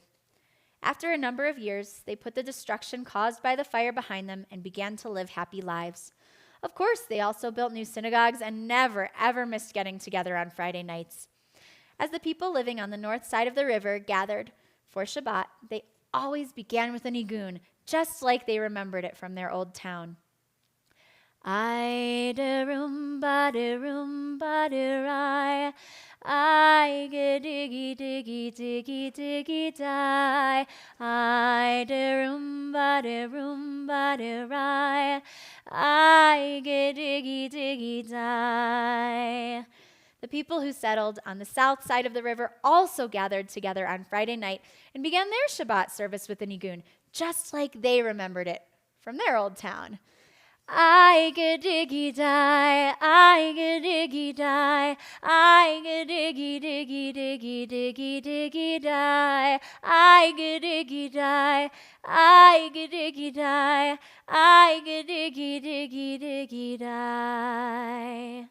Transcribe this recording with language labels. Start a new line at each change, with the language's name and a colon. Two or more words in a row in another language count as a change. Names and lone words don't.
English: After a number of years, they put the destruction caused by the fire behind them and began to live happy lives. Of course, they also built new synagogues and never, ever missed getting together on Friday nights. As the people living on the north side of the river gathered for Shabbat, they always began with a nigun, just like they remembered it from their old town. I de rumba de rumba de rai, I ge diggy diggy diggy diggy die. I de rumba de rai, I ge diggy diggy die. The people who settled on the south side of the river also gathered together on Friday night and began their Shabbat service with the nigun, just like they remembered it from their old town. I get diggy die, I get diggy die, I get diggy diggy diggy diggy diggy die, I get diggy die, I get diggy die, I get diggy diggy diggy die.